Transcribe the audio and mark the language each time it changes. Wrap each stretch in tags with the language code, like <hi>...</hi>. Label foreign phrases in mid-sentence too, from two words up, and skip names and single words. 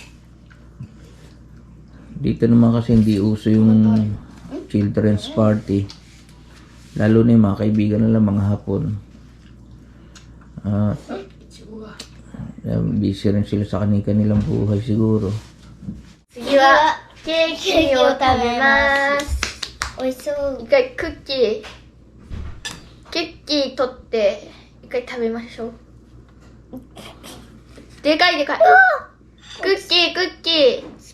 <tl>Dito naman kasi hindi uso yung</tl> <en>children's party.</en> <tl>Lalo na yung mga kaibigan nila, mga Hapon. Busy rin sila sa kanilang buhay siguro.</tl> <ja>次はケーキを食べます。美味しそう。一回クッキー取って一回食べましょう。でかいでかい。クッキー。</ja>